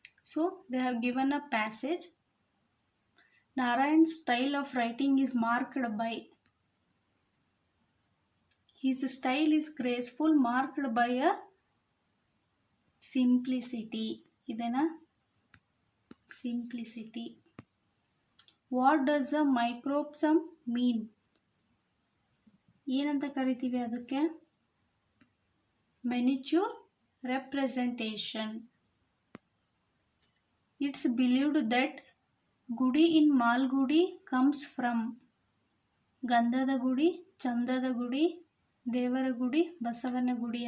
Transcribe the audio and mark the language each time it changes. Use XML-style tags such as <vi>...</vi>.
<en>So they have given a passage. Narayan's style of writing is marked by, his style is graceful, marked by a simplicity.</en> <kn>ಇದನ್ನ simplicity.</kn> <en>What does a microsome mean?</en> <kn>ಏನಂತ ಕರಿತೀವಿ ಅದಕ್ಕೆ, ಮಿನಿಚೂರ್ representation.</kn> <en>It's believed that Gudi in Malgudi comes from ಗಂಧದ ಗುಡಿ, ಚಂದದ ಗುಡಿ, ದೇವರ ಗುಡಿ, ಬಸವನ ಗುಡಿ.</en>